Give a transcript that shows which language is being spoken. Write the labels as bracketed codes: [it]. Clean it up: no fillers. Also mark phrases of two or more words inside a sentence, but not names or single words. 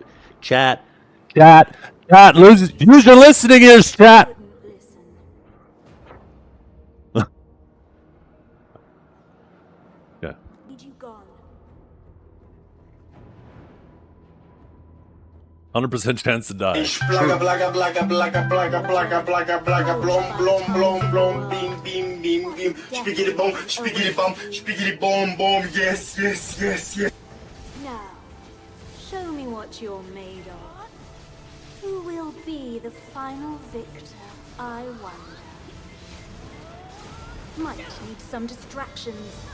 [en] Chat. Chat. Chat. Use your listening ears, chat. Yeah. Need you gone. 100% chance to die. Blaga, blaga, blaga, blaga, blaga, blaga, blaga, blaga, blom, blom, blom, blom, beam, beam, beam, beam. Spiggity boom, spiggity boom, boom. Yes, yes, yes, yes. Now, show me what you're made of. Who will be the final victor, I wonder. Might need some distractions.